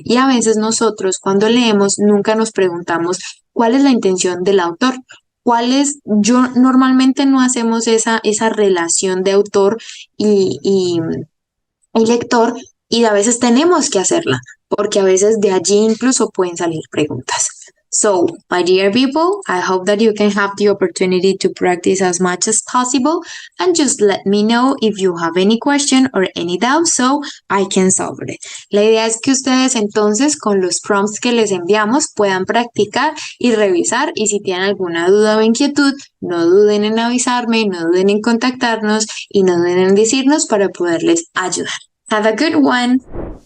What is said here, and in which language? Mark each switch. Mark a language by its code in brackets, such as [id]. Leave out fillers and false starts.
[es] Y a veces nosotros cuando leemos nunca nos preguntamos cuál es la intención del autor. Yo normalmente no hacemos esa relación de autor y lector y a veces tenemos que hacerla porque a veces de allí incluso pueden salir preguntas. [en] So, my dear people, I hope that you can have the opportunity to practice as much as possible and just let me know if you have any question or any doubt so I can solve it. [es] La idea es que ustedes entonces con los prompts que les enviamos puedan practicar y revisar y si tienen alguna duda o inquietud, no duden en avisarme, no duden en contactarnos y no duden en decirnos para poderles ayudar. [en] Have a good one!